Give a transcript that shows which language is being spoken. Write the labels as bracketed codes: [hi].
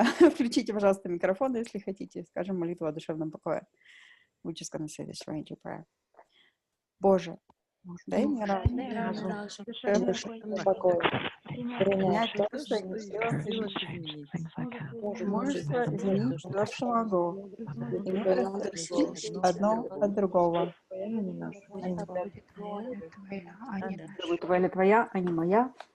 [ru] Включите, пожалуйста, микрофон, если хотите. Скажем молитву о душевном покое. [en] We're just gonna say this strange prayer. [ru] Боже, дай мне разум, душевный покой, принять то, что не в силах изменить, мужество изменить то, что могу, и мудрость отличить одно от другого. Да будет воля Твоя, а не моя.